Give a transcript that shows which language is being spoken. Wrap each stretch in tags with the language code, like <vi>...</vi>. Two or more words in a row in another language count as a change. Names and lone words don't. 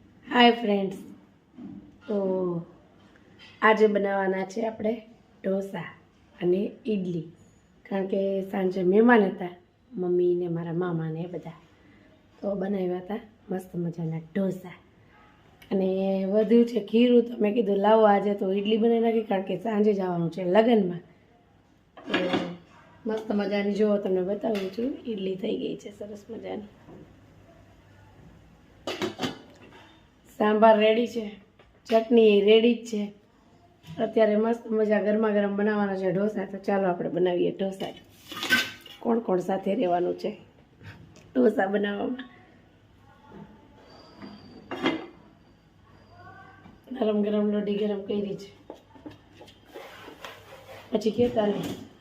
<en>Hi friends.</en> <gu>તો આજ બનાવાના છે આપણે ઢોસા અને ઈડલી, કારણ કે સાંજે મહેમાન હતા, મમ્મી ને મારા મામા ને બધા, તો બનાવ્યા હતા મસ્ત મજાના ઢોસા અને વધુ છે ખીરું। તો મેં કીધું લાવો આજ તો ઈડલી બનાવી નાખી, કારણ કે સાંજે જવાનું છે લગનમાં। તો મસ્ત મજાની જો તમને બતાવું છું, ઈડલી થઈ ગઈ છે સરસ મજાની। સાંભાર રેડી હૈ, ચટણી રેડી જ હૈ। અત્યારે મસ્ત મજા ગરમા ગરમ બનાવાના છે ઢોસા। તો ચાલો આપણે બનાવીએ ઢોસા। કોણ કોણ સાથે રહેવાનું છે ઢોસા બનાવવામાં। ગરમ ગરમ લોડી ગરમ કરી છે, પછી કહેતા નહીં।</gu>